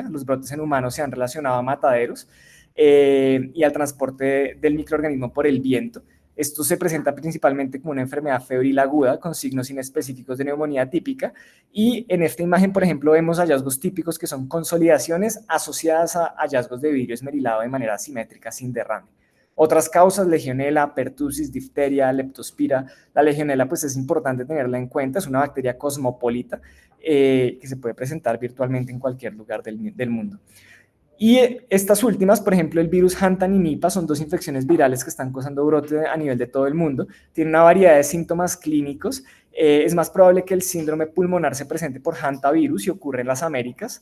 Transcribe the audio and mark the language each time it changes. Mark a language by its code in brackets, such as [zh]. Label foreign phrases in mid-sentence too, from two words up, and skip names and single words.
[es] Los brotes en humanos se han relacionado a mataderos y al transporte del microorganismo por el viento. Esto se presenta principalmente como una enfermedad febril aguda con signos inespecíficos de neumonía típica, y en esta imagen, por ejemplo, vemos hallazgos típicos que son consolidaciones asociadas a hallazgos de vidrio esmerilado de manera asimétrica sin derrame. Otras causas: Legionella, pertussis, difteria, leptospira. La Legionella pues es importante tenerla en cuenta, es una bacteria cosmopolita que se puede presentar virtualmente en cualquier lugar del mundo. Y estas últimas, por ejemplo, el virus Hantan y Nipah, son dos infecciones virales que están causando brote a nivel de todo el mundo. Tienen una variedad de síntomas clínicos. Es más probable que el síndrome pulmonar se presente por hantavirus y ocurre en las Américas.